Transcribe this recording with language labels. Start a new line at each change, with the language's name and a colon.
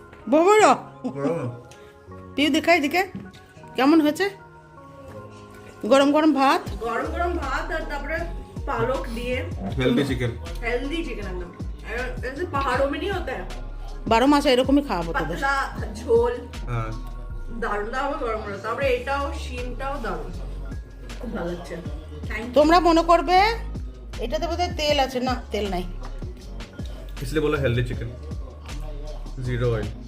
Bangla: বাবা পিউ দেখাই দিকে কেমন হয়েছে। গরম গরম ভাত, গরম গরম ভাত আর তারপরে পালক দিয়ে
Hindi: हेल्दी चिकन। हेल्दी चिकन एकदम, ऐसे पहाड़ों में नहीं होता है
Bangla: 12 মাস এরকমই খাওয়াবো তোদের। পাতলা ঝোল,
Hindi: हाँ
Bangla: দারুণ দারুণ গরম গরম। তারপরে এটাও শিমটাও দারুণ, খুব ভালো লাগছে। থ্যাংক তোমরা মনে করবে এটাতে বোধহয় তেল আছে, না তেল নাই।
Hindi: इसलिए बोला हेल्दी चिकन, जीरो ऑयल।